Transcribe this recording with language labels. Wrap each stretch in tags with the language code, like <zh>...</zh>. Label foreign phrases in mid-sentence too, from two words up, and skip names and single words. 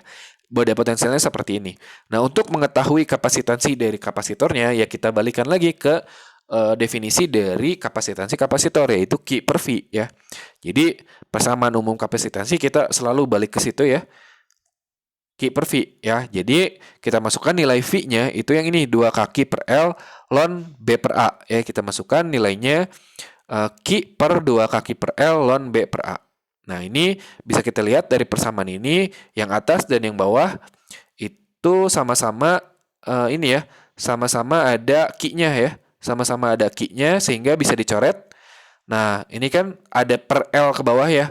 <id>Beda potensialnya seperti ini. Nah, untuk mengetahui kapasitansi dari kapasitornya, ya kita balikan lagi ke definisi dari kapasitansi kapasitor, yaitu Q per V ya. Jadi persamaan umum kapasitansi kita selalu balik ke situ ya. Q per V ya. Jadi kita masukkan nilai V-nya itu yang ini 2K per L ln B per A ya. Kita masukkan nilainya Q per 2K per L ln B per A. Nah, ini bisa kita lihat dari persamaan ini yang atas dan yang bawah itu sama-sama ini ya, sama-sama ada Q-nya ya. Sama-sama ada Q-nya sehingga bisa dicoret. Nah, ini kan ada per L ke bawah ya.</id>